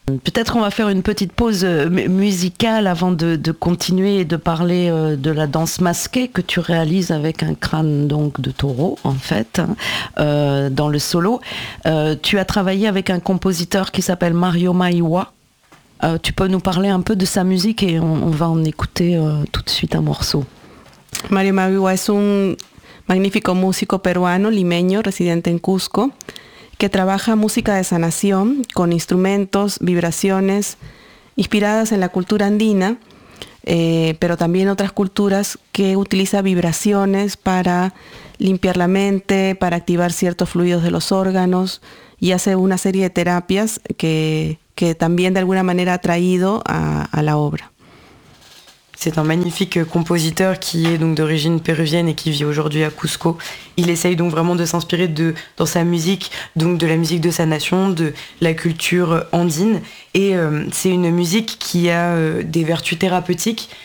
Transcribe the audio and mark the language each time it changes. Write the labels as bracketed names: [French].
[French] Peut-être on va faire une petite pause musicale avant de continuer et de parler de la danse masquée que tu réalises avec un crâne donc de taureau, en fait, dans le solo. Tu as travaillé avec un compositeur qui s'appelle Mario Maiwa. Tu peux nous parler un peu de sa musique et on va en écouter tout de suite un morceau. Mario Maiwa est un magnifique [Spanish] músico peruano, limeño, [French] résident en Cusco. [Spanish] Que trabaja música de sanación con instrumentos, vibraciones inspiradas en la cultura andina, pero también otras culturas, que utiliza vibraciones para limpiar la mente, para activar ciertos fluidos de los órganos y hace una serie de terapias que también de alguna manera ha traído a la obra. [French] C'est un magnifique compositeur qui est donc d'origine péruvienne et qui vit aujourd'hui à Cusco. Il essaye donc vraiment de s'inspirer dans sa musique, donc de la musique de sa nation, de la culture andine. Et c'est une musique qui a des vertus thérapeutiques.